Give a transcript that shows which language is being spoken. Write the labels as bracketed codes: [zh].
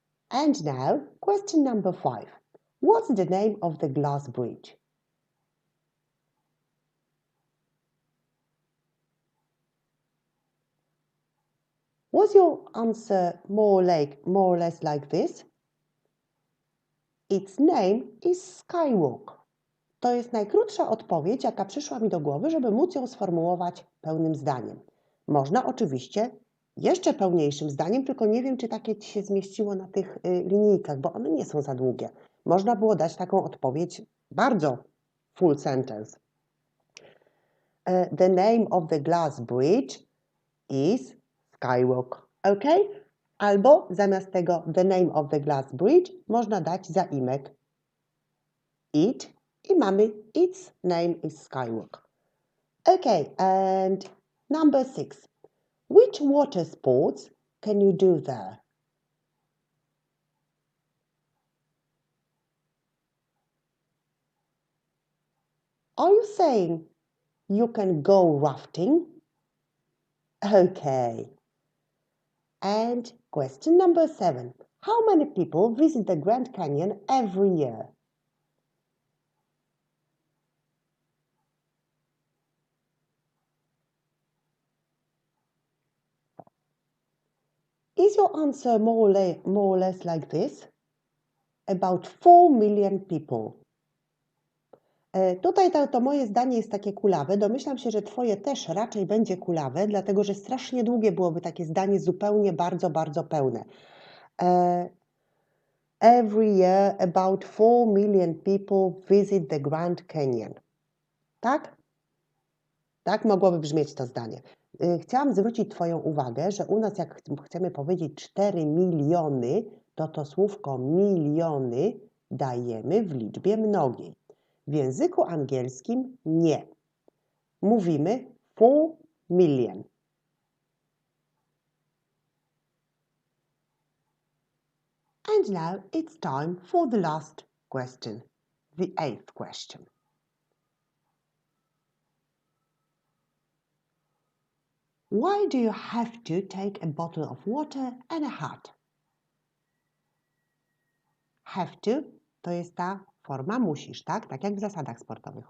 [en] And now, question number 5. What's the name of the glass bridge? Was your answer more or less like this? Its name is Skywalk. [pl] To jest najkrótsza odpowiedź, jaka przyszła mi do głowy, żeby móc ją sformułować pełnym zdaniem. Można oczywiście jeszcze pełniejszym zdaniem, tylko nie wiem, czy takie Ci się zmieściło na tych linijkach, bo one nie są za długie. Można było dać taką odpowiedź bardzo [en] full sentence. The name of the glass bridge is Skywalk. Ok? [pl] Albo zamiast tego [en] the name of the glass bridge [pl] można dać zaimek [en] it [pl] i mamy [en] its name is Skywalk. Okay, and number 6. Which water sports can you do there? Are you saying you can go rafting? Okay. And question number 7. How many people visit the Grand Canyon every year? Is your answer more or less like this? About 4 million people. [pl] Tutaj to moje zdanie jest takie kulawe. Domyślam się, że Twoje też raczej będzie kulawe, dlatego że strasznie długie byłoby takie zdanie zupełnie bardzo, bardzo pełne. [en] Every year about 4 million people visit the Grand Canyon. [pl] Tak? Tak mogłoby brzmieć to zdanie. Chciałam zwrócić Twoją uwagę, że u nas jak chcemy powiedzieć 4 miliony, to słówko miliony dajemy w liczbie mnogiej. W języku angielskim nie. mówimy 4 million. [en] And now it's time for the last question, the 8th question. Why do you have to take a bottle of water and a hat? Have to [pl] to jest ta forma musisz, tak? Tak jak w zasadach sportowych.